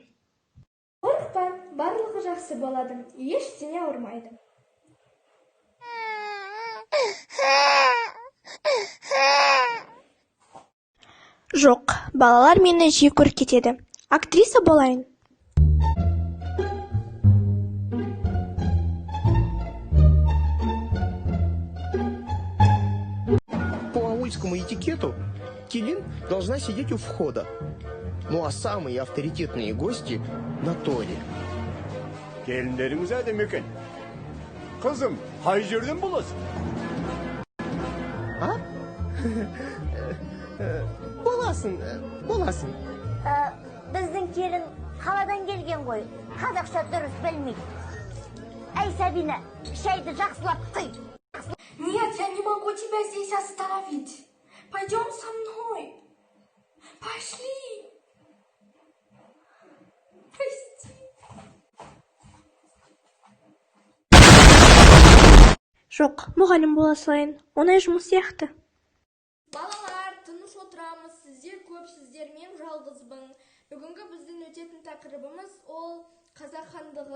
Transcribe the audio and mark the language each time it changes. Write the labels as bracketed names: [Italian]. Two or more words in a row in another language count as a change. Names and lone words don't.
[Kazakh] Қорықпа, барлығы жақсы болады, ештеңе ауырмайды. Жоқ, балалар мені жиі көріп кетеді. Актриса болайын. [Russian] По аульскому этикету Келин должна сидеть у входа. Ну а самые авторитетные гости на торе. [Turkish] Gelinlerimiz demek ki. [Kazakh] Kızım, hay жерден боласың? Ha? Боласың. Біздің келін қаладан келген ғой. Қазақша дұрыс білмейді. Эй, Сабина, шайды жақсылап құй. [Russian] Нет, я не могу тебя здесь оставить. Пойдем со мной. Пошли. Прости. [Kazakh] Жоқ, мұғалім бола салайын. Оңай жұмыс сияқты. Балалар, тыныш отырамыз. Сіздер көпсіздер, мен жалғызбын. Бүгінгі біздің өтетін тақырыбымыз ол қазақ хандығы.